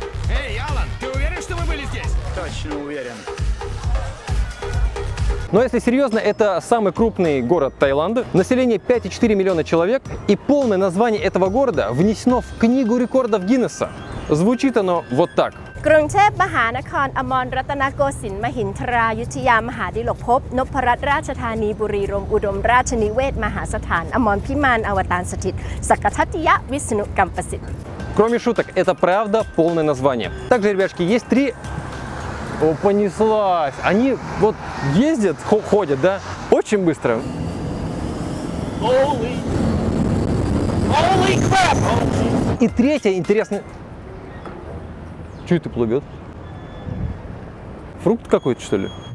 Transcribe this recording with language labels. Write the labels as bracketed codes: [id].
[ru] Эй, Алан, ты уверен, что мы были здесь? Точно уверен. Но если серьезно, это самый крупный город Таиланда. Население 5,4 миллиона человек. И полное название этого города внесено в Книгу рекордов Гиннесса. Звучит оно вот так. [th] กรุงเทพมหานครอมรรัตนโกสินทร์มหินทรายุทธยามหาดิลกภพนพรัตน์ราชธานีบุรีรมย์อุดมราชนิเวศมหาสถานอมรพิมานอวตารสถิตสักกทัตติยะวิษณุกัมปสิทธิ์ [ru] Кроме шуток, это правда полное название. Также, ребятушки, есть три... О, понеслась! Они вот ездят, ходят, да? Очень быстро. [en] Holy crap! [ru] И третье интересное... Что это плывет? Фрукт какой-то, что ли?